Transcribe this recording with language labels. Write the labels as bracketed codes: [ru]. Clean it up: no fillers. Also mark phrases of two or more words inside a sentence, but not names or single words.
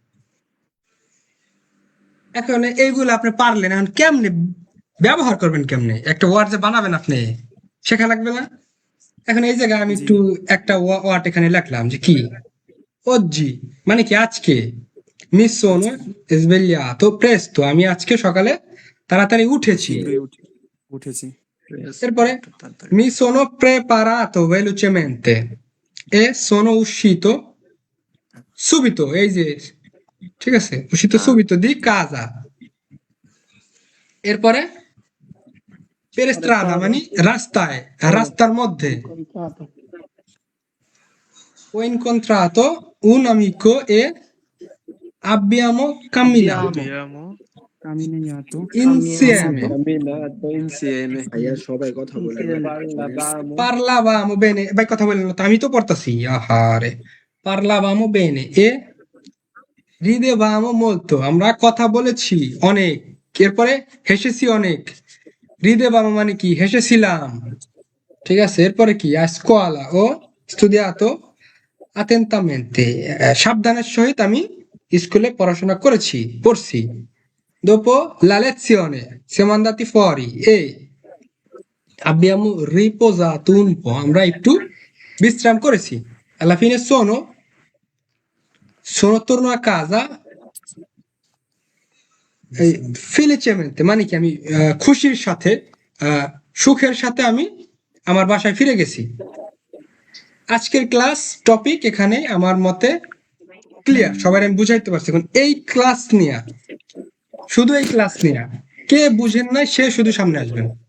[bn] এখন এইগুলো আপনি পারলেন, এখন কেমনে ব্যবহার করবেন, কেমনে একটা ওয়ার্ড যে বানাবেন আপনি, শেখা লাগবে না? এখন এই জায়গায় আমি একটু একটা ওয়ার্ড এখানে লিখলাম যে কি, oggi মানে কি আজকে, [it] mi sono svegliato presto, [bn] আমি আজকে সকালে তাড়াতাড়ি উঠেছি। উঠেছি। [it] এরপরে mi sono preparato velocemente e sono uscito subito, [bn] এই যে, ঠিক আছে, [it] uscito subito di casa। [bn] এরপরে [it] per strada [bn] মানে রাস্তায়, রাস্তার মধ্যে, [it] ho incontrato un amico e abbiamo camminato Camminiato insieme, [bn] ভাইয়া সবাই কথা বলে [it] parlavamo bene, [bn] ভাই কথা বলেন না তো, আমি তো পড়তাছি, আহারে, [it] parlavamo bene e ridevamo molto, [bn] আমরা কথা বলেছি অনেক, এরপরে হেসেছি অনেক, ridevamo মানে কি হেসেছিলাম, ঠিক আছে? এরপরে কি, [it] a scuola ho studiato attentamente, [bn] সাবধানের সহিত আমি স্কুলে পড়াশোনা পড়ছি। [it] dopo la lezione siamo andati fuori e abbiamo riposato un po', [bn] আমরা একটু বিশ্রাম করেছি। [it] alla fine sono torno a casa felicemente [bn] মানে কি আমি খুশির সাথে, সুখের সাথে আমি আমার বাসায় ফিরে গেছি। আজকের [en] class topic [bn] এখানে আমার মতে ক্লিয়ার, সবাই আমি বুঝাইতে পারছি। এখন এই ক্লাস নিয়ে, শুধু এই ক্লাস নিয়ে কে বুঝেন নাই সে শুধু সামনে আসবেন।